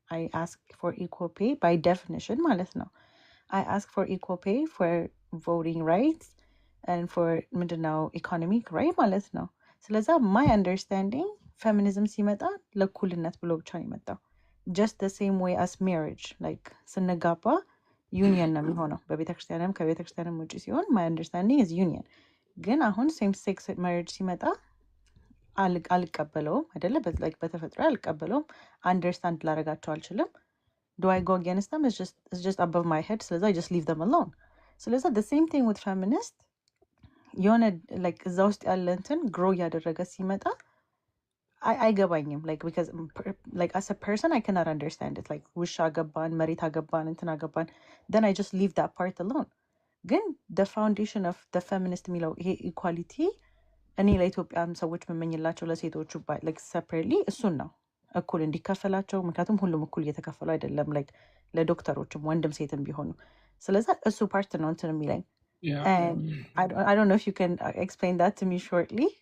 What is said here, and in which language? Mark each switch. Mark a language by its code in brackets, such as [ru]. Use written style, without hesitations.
[en] I ask for equal pay by definition, [am] ማለት ነው. [en] I ask for equal pay for voting rights and for ምንድነው economic right [am] ማለት ነው። ስለዛ my understanding feminism ሲመጣ ለእኩልነት ብሎ ብቻ ነው የመጣው። just the same way as marriage, like ስንጋባ ዩኒየን ነው የሚሆነው በቤተክርስቲያንም ከቤተክርስቲያንም ውጭ ሲሆን [en] my understanding is union። [am] ግን አሁን same sex marriage ሲመጣ አልቀበለውም አይደለ? በተፈጥሮ አልቀበለውም። አንደርስታንድ ላደርጋቸው አልችልም። [en] do I go against them? It's just above my head. [am] ስለዛ [en] I just leave them alone. ስለዛ the same thing with feminist የሆነ like [am] እዛ ውስጥ ያለ እንትን [en] grow ያደረገ ሲመጣ አይገባኝም። like because like as a person I cannot understand it. like [am] ውሻ አገባን፣ መሬት አገባን፣ እንትን አገባን, [en] then I just leave that part alone. [am] ግን the foundation of the feminist የሚለው ይሄ equality እኔ ለኢትዮጵያም ሰዎች መመኝላቸው ለሴቶቹ like separately እሱን ነው እኩል እንዲከፈላቸው። ምክንያቱም ሁሉም እኩል እየተከፈሉ አይደለም like ለዶክተሮችም ወንድም ሴትም ቢሆኑ። ስለዛ እሱ ፓርት ነው እንትን የሚለኝ። [en] and I don't know if you can explain that to me shortly.